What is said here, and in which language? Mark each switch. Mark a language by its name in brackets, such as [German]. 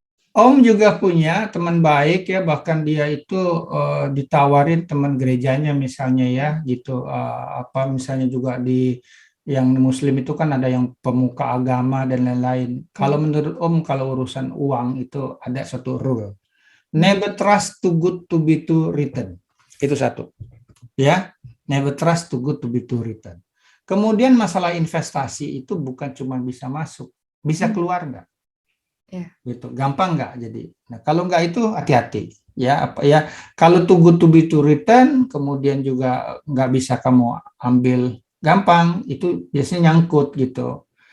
[Indonesian] Om juga punya teman baik ya, bahkan dia itu ditawarin teman gerejanya misalnya ya gitu. Apa misalnya juga di yang Muslim itu kan ada yang pemuka agama dan lain-lain. Kalau menurut Om, kalau urusan uang itu ada satu rule. [English] Never trust too good to be to return. [Indonesian] Itu satu. [English] Ya, never trust too good to be to return. [Indonesian] Kemudian masalah investasi itu bukan cuma bisa masuk, bisa keluar nggak? Gitu, gampang nggak jadi. Nah, kalau nggak itu hati-hati ya. Apa ya? Kalau [English] too good to be to return, [Indonesian] kemudian juga nggak bisa kamu ambil gampang, itu biasanya nyangkut gitu.